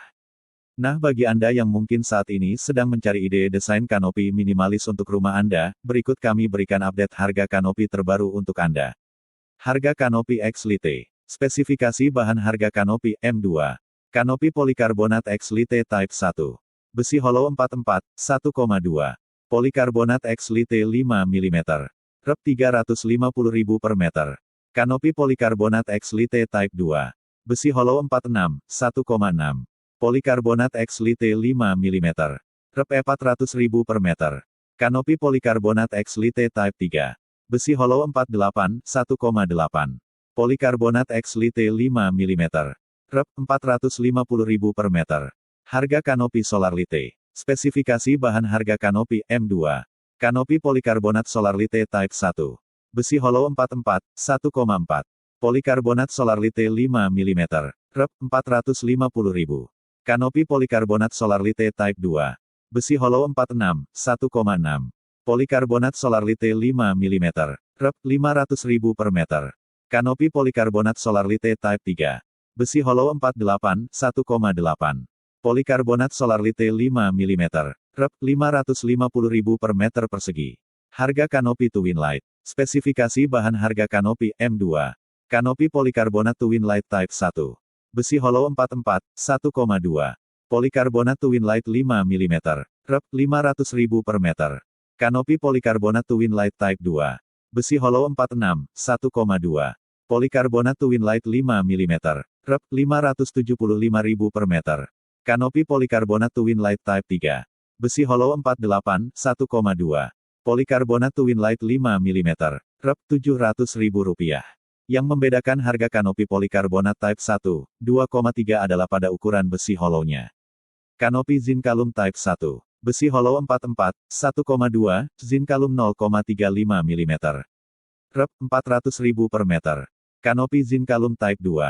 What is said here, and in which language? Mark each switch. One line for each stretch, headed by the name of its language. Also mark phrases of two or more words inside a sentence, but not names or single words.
Indonesian: Nah, bagi Anda yang mungkin saat ini sedang mencari ide desain kanopi minimalis untuk rumah Anda, berikut kami berikan update harga kanopi terbaru untuk Anda. Harga kanopi X Lite. Spesifikasi bahan harga kanopi M2. Kanopi polikarbonat X Lite Type 1. Besi hollow 44, 1,2. Polikarbonat X Lite 5 mm. Rep. 350.000 per meter. Kanopi polikarbonat X Lite Type 2. Besi hollow 46, 1,6. Polikarbonat X Lite 5 mm. Rep. 400.000 per meter. Kanopi polikarbonat X Lite Type 3. Besi hollow 48, 1,8. Polikarbonat X Lite 5 mm. Rep. 450.000 per meter. Harga kanopi Solar Lite. Spesifikasi bahan harga kanopi M2. Kanopi polikarbonat Solar Lite Type 1. Besi hollow 44, 1,4. Polikarbonat Solar Lite 5 mm. Rep. 450.000. Kanopi polikarbonat Solar Lite Type 2. Besi hollow 46, 1,6. Polikarbonat solar lite 5 mm. Rep, 500.000 per meter. Kanopi polikarbonat solar lite Type 3. Besi hollow 48, 1,8. Polikarbonat solar lite 5 mm. Rep, 550.000 per meter persegi. Harga kanopi Twin Light. Spesifikasi bahan harga kanopi M2. Kanopi polikarbonat Twin Light Type 1. Besi hollow 44, 1,2. Polikarbonat Twin Light 5 mm. Rep, 500.000 per meter. Kanopi polikarbonat Twin Light Type 2. Besi hollow 46, 1,2. Polikarbonat Twin Light 5 mm. Rep, 575.000 per meter. Kanopi polikarbonat Twin Light Type 3. Besi hollow 48, 1,2. Polikarbonat Twin Light 5 mm. Rep, Rp700.000. Yang membedakan harga kanopi polikarbonat Type 1, 2,3 adalah pada ukuran besi hollow-nya. Kanopi Zinkalum Type 1. Besi hollow 44, 1,2, Zinkalum 0,35 mm. Rep, 400.000 per meter. Kanopi Zinkalum Type 2.